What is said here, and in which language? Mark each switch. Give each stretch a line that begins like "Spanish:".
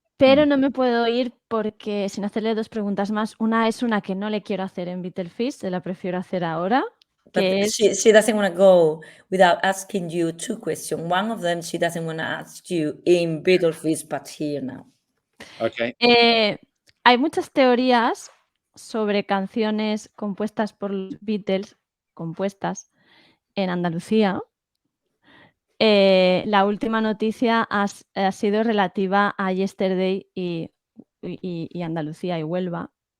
Spanish: Pero no me puedo ir porque, sin hacerle 2 preguntas más, una es una que no le quiero hacer en BEATLEFEAST, se la prefiero hacer ahora, que es...
English: She doesn't want to go without asking you 2 questions. One of them she doesn't want to ask you in BEATLEFEAST, but here now. Okay.
Spanish: Hay muchas teorías sobre canciones compuestas por los Beatles, compuestas en Andalucía. La última noticia ha sido relativa a Yesterday y Andalucía y Huelva.